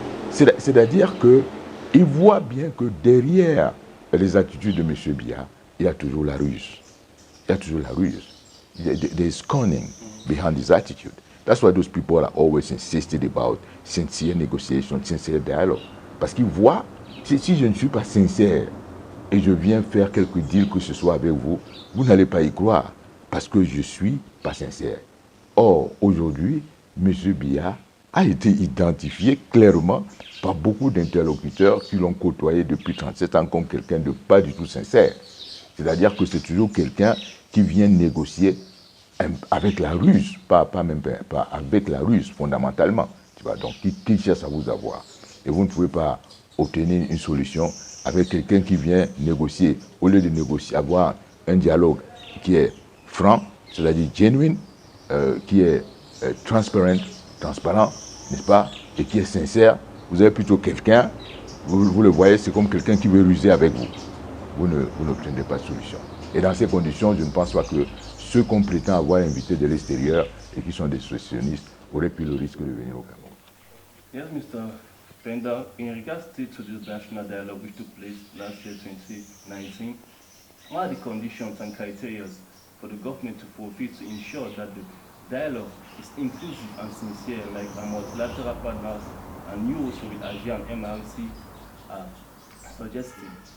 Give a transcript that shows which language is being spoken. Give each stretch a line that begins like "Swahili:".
French: C'est-à-dire qu'ils voient bien que derrière les attitudes de M. Biya, il y a toujours la ruse. Il y a toujours la ruse.
English: There is cunning behind his attitude. That's why those people are always insisted about sincere negotiation, sincere dialogue.
French: Parce qu'ils voient, si je ne suis pas sincère et je viens faire quelques deals que ce soit avec vous, vous n'allez pas y croire parce que je ne suis pas sincère. Or, aujourd'hui, M. Biya a été identifié clairement par beaucoup d'interlocuteurs qui l'ont côtoyé depuis 37 ans comme quelqu'un de pas du tout sincère. C'est-à-dire que c'est toujours quelqu'un qui vient négocier avec la ruse, pas avec la ruse fondamentalement. Tu vois, donc, qui cherche à vous avoir. Et vous ne pouvez pas obtenir une solution avec quelqu'un qui vient négocier. Au lieu de négocier, avoir un dialogue qui est franc, c'est-à-dire genuine, qui est transparent, n'est-ce pas, et qui est sincère, vous avez plutôt quelqu'un, vous le voyez, c'est comme quelqu'un qui veut ruser avec vous. Vous n'obtiendrez pas de solution. Et dans ces conditions, je ne pense pas que ceux qu'on prétend avoir invités de l'extérieur et qui sont des secessionnistes auraient pris le risque de venir au Cameroun.
English: Yes, Mr. Penda, in regards to this national dialogue which took place last year, 2019, what are the conditions and criteria for the government to fulfill to ensure that the dialogue is inclusive and sincere, like our multilateral partners and you also with AGI and MRC are suggesting?